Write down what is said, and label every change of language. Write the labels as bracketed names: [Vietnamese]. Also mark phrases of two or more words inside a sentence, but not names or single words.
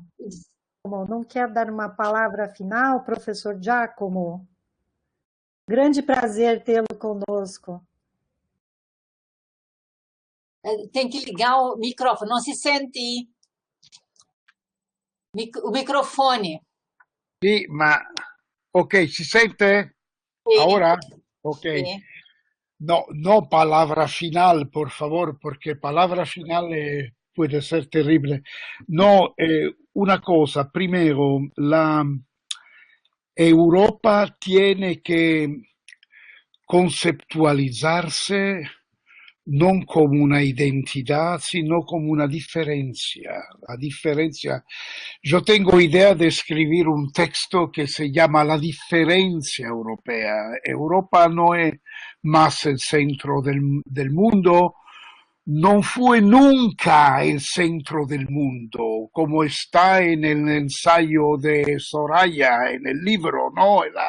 [Portuguese] Não quer dar uma palavra final, professor Giacomo? Grande prazer tê-lo conosco. Tem que ligar o microfone, não se sente o microfone. [Italian] Sì, ma ok, si sente? [Spanish] Sí. Ahora? Ok. Sí. No palabra final, por favor, porque palabra final puede ser terrible. No, una cosa, primero, la Europa tiene que conceptualizarse [Italian] non come [Spanish] una identidad, sino como una diferencia. La diferencia. Yo tengo idea de escribir un texto que se llama La diferencia europea. Europa no es más el centro del mundo, no fue nunca el centro del mundo, como está en el ensayo de Soraya, en el libro, ¿no?